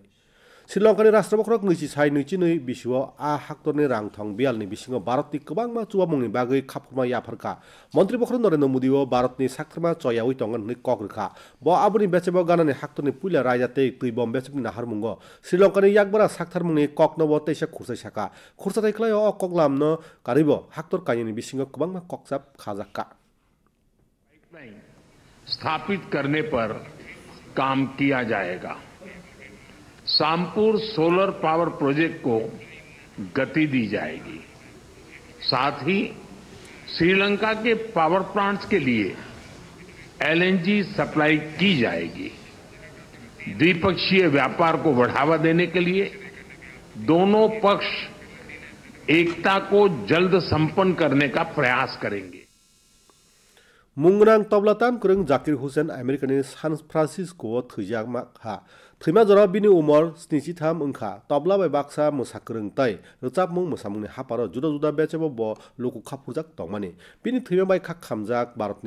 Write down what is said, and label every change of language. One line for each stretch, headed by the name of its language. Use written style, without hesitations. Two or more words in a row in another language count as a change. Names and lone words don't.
Kok Borok: श्रीलंकानि राष्ट्रपति नैचि साइ नैचि नै बिसुव आ हाक्टरनि रांथं बियालनि बिसिङाव भारतनि गोबांमा चुवामुंनि बागै खाफुमा याफारका मन्त्रिफ्रा नरेन्द्र मोदीओ भारतनि साक्रमा चयावै तंगन नै कगरखा ब आबुनि बेचेबो गानानि हाक्टरनि पुइला रायजाते तैबम बेचेबनि नाहारमुंग श्रीलंकानि याकबारा साक्थारमुंनि ककनबो तैसा खुरसाय साका खुरसाथाय खलाय अ कगलामनो कारिबो हाक्टर कायनि बिसिङाव गोबांमा ककसाब खाजाका
Hindi: स्थापित करने पर काम किया जाएगा। सामपुर सोलर पावर प्रोजेक्ट को गति दी जाएगी। साथ ही श्रीलंका के पावर प्लांट्स के लिए एलएनजी सप्लाई की जाएगी। द्विपक्षीय व्यापार को बढ़ावा देने के लिए दोनों पक्ष एकता को जल्द संपन्न करने का प्रयास करेंगे।
Kok Borok: मुंगनां तबलातान कुरंग जाकिर हुसैन अमेरिकानि सान फ्रांसिस्को थैजामा हा थैमा जरा बिनि उमर 73 अंखा तबला बाय बाक्सा मोसाकरंग तै रचाबमुं मोसामुंनि हापार जुदा जुदा बेचेबो ब लोकु खाफुरजाक तंमानि बिनि थैमा बाय खा खामजाक भारतनि